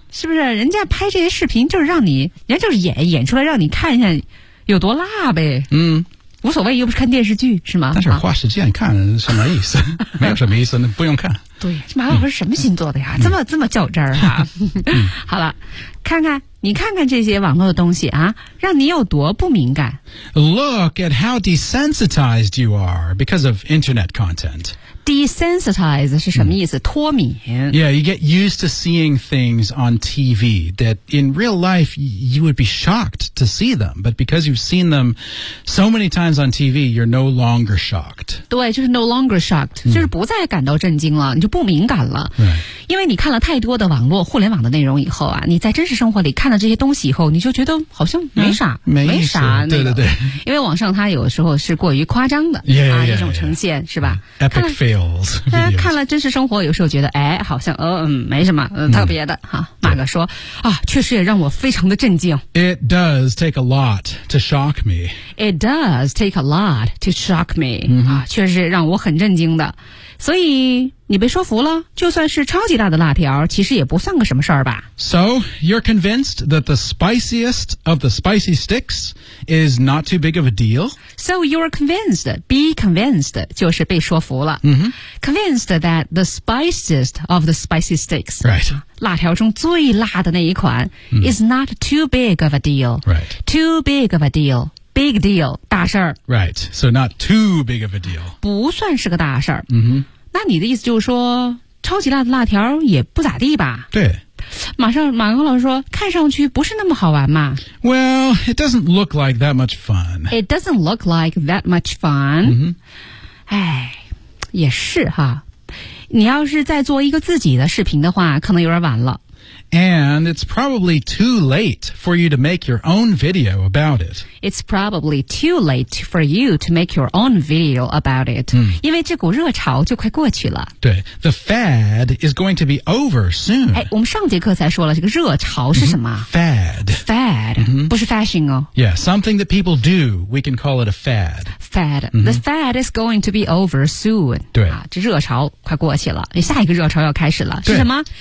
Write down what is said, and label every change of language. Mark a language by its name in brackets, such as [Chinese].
[Chinese] 是不是人家拍这些视频就是让你，人家就是演出来让你看一下有多辣呗。无所谓，又不是看电视剧，是吗？但是花时间看什么意思？没有什么意思，那不用看。对，马老师什么星座的呀？这么较真儿啊？好了，你看看这些网络的东西啊，让你有多不敏感。 [English] Look at how desensitized you are because of internet content. [Chinese] Desensitize 是什么意思？脱敏。 [English] Yeah, you get used to seeing things on TV that in real life you would be shocked to see them. But because you've seen them so many times on TV, you're no longer shocked. [Chinese] 对，就是 [English] no longer shocked,、 [Chinese] 就是不再感到震惊了，你就不敏感了。 [English] Right. [Chinese] 因为你看了太多的网络互联网的内容以后啊，你在真实生活里看了这些东西以后，你就觉得好像没啥、对对对。因为网上它有时候是过于夸张的。 [English] Yeah, [Chinese] 一种呈现是吧？ [English] Epic fail. [Chinese] 看了真实生活有时候觉得哎好像没什么特别的哈。马哥说啊，确实也让我非常的震惊。 [English] It does take a lot to shock me. It does take a lot to shock me.、 [Chinese] 确实让我很震惊的。所以你被说服了，就算是超级大的辣条其实也不算个什么事儿吧。 [English] So, you're convinced that the spiciest of the spicy sticks is not too big of a deal? So, you're convinced, be convinced, [Chinese] 就是被说服了。 [English] Convinced that the spiciest of the spicy sticks, right. [Chinese] 辣条中最辣的那一款、 [English] is not too big of a deal. Right. Too big of a deal. Big deal, [Chinese] 大事儿。 [English] Right, so not too big of a deal. [Chinese] 不算是个大事儿。那你的意思就是说，超级辣的辣条也不咋地吧？对。马克老师说，看上去不是那么好玩嘛。 [English] Well, it doesn't look like that much fun. It doesn't look like that much fun. [Chinese] 哎、也是哈。你要是再做一个自己的视频的话，可能有点晚了。 [English] And it's probably too late for you to make your own video about it. It's probably too late for you to make your own video about it.、 [Chinese] 因为这股热潮就快过去了。对 [English] ,the fad is going to be over soon. [Chinese] 哎，我们上节课才说了这个热潮是什么、 [English] Fad. [Chinese] Fad.、不是 fashion 哦。 [English] Yeah, something that people do, we can call it a fad. Fad.、The fad is going to be over soon. [Chinese] 对。啊，这热潮快过去了，下一个热潮要开始了。是什么？